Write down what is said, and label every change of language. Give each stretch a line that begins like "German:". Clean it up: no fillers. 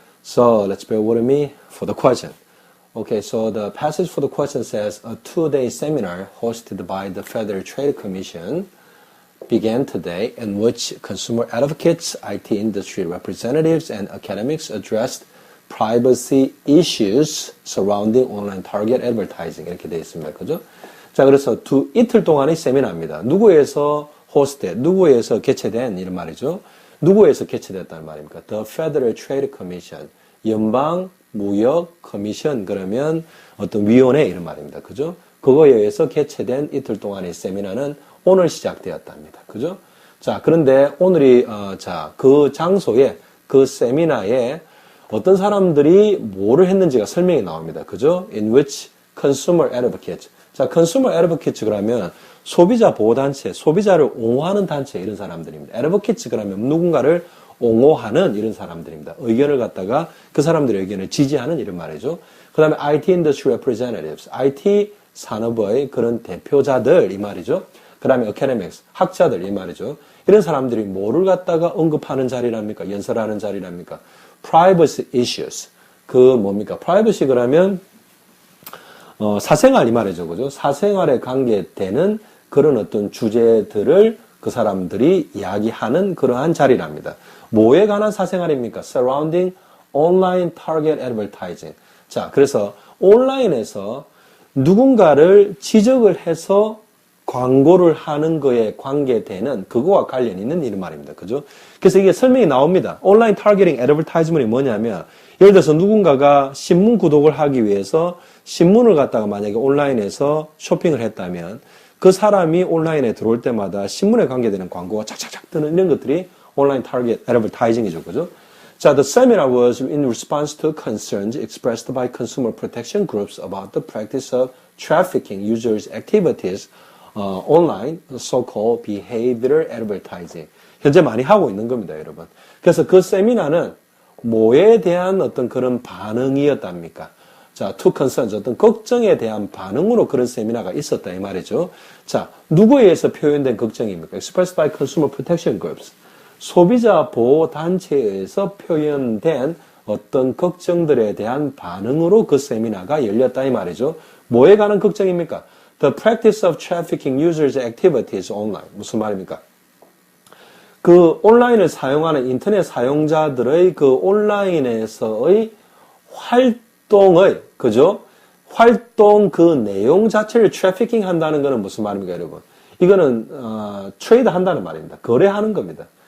English: So let's bear with me for the question. Okay, so the passage for the question says, a 2-day seminar hosted by the Federal Trade Commission began today in which consumer advocates, IT industry representatives, and academics addressed privacy issues surrounding online target advertising.
Korean: 이렇게 되어 있습니다. 그죠? 자, 그래서 이틀 동안의 세미나입니다. 누구에서 호스트된, 누구에서 개최된 이런 말이죠. 누구에서 개최됐다는 말입니까? The Federal Trade Commission, 연방 무역 커미션, 그러면 어떤 위원회 이런 말입니다. 그죠? 그거에 의해서 개최된 이틀 동안의 세미나는 오늘 시작되었답니다. 그죠? 자, 그런데 오늘이 그 장소에, 그 세미나에 어떤 사람들이 뭐를 했는지가 설명이 나옵니다. 그죠?
English: In which consumer advocates.
Korean: 자,
English: consumer advocates
Korean: 그러면 소비자 보호단체, 소비자를 옹호하는 단체 이런 사람들입니다. advocates 그러면 누군가를 옹호하는 이런 사람들입니다. 의견을 갖다가 그 사람들의 의견을 지지하는 이런 말이죠. 그 다음에
English: IT industry representatives,
Korean: IT 산업의 그런 대표자들 이 말이죠. 그 다음에 academics, 학자들 이 말이죠. 이런 사람들이 뭐를 갖다가 언급하는 자리랍니까? 연설하는 자리랍니까?
English: privacy issues.
Korean: 그 뭡니까? privacy 그러면 사생활 이 말이죠. 그죠? 사생활에 관계되는 그런 어떤 주제들을 그 사람들이 이야기하는 그러한 자리랍니다. 뭐에 관한 사생활입니까?
English: Surrounding online target advertising.
Korean: 자, 그래서 온라인에서 누군가를 지적을 해서 광고를 하는 거에 관계되는 그거와 관련 있는 이런 말입니다. 그죠? 그래서 이게 설명이 나옵니다. 온라인 타겟팅 애드버타이즈먼이 뭐냐면 예를 들어서 누군가가 신문 구독을 하기 위해서 신문을 갖다가 만약에 온라인에서 쇼핑을 했다면 그 사람이 온라인에 들어올 때마다 신문에 관계되는 광고가 착착착 뜨는 이런 것들이 온라인 타겟 애드버타이징이죠. 그죠?
English: 자, the seminar was in response to concerns expressed by consumer protection groups about the practice of trafficking users' activities online, so-called behavioral advertising.
Korean: 현재 많이 하고 있는 겁니다, 여러분. 그래서 그 세미나는 뭐에 대한 어떤 그런 반응이었답니까? 자,
English: to concerns,
Korean: 어떤 걱정에 대한 반응으로 그런 세미나가 있었다, 이 말이죠. 자, 누구에 의해서 표현된 걱정입니까? Expressed by consumer protection groups. 소비자 보호 단체에 의해서 표현된 어떤 걱정들에 대한 반응으로 그 세미나가 열렸다, 이 말이죠. 뭐에 관한 걱정입니까?
English: The practice of trafficking users' activities online.
Korean: 무슨 말입니까? 그 온라인을 사용하는 인터넷 사용자들의 그 온라인에서의 활동의, 그죠? 활동 그 내용 자체를 트래피킹 한다는 것은 무슨 말입니까, 여러분? 이거는, 트레이드 한다는 말입니다. 거래하는 겁니다.